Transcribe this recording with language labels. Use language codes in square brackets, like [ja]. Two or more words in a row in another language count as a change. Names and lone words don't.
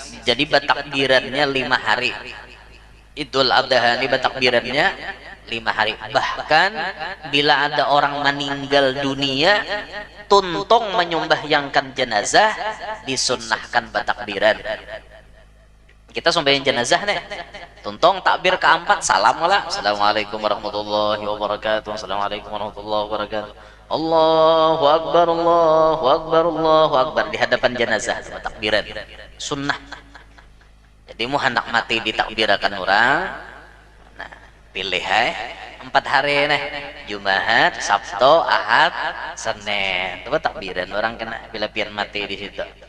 [bjn] Jadi batakbirannya 5 hari. Idul Adha ini batakbirannya 5 hari. Bahkan bila ada orang meninggal dunia tuntung menyembahyangkan jenazah disunnahkan batakbiran. Kita sembahyang jenazah nih tuntung takbir keempat salam lah. [ar] السلام عليكم ورحمة الله وبركاته. السلام عليكم ورحمة الله وبركاته. الله أكبر الله أكبر الله أكبر [bjn] di hadapan jenazah batakbiran sunnah. Jadi mau hendak mati ditakbirakan orang. Nah, pilih 4 hari nih. Jumat, Sabtu, Ahad, Senin. Itu takbiran orang kena bila pian mati di situ.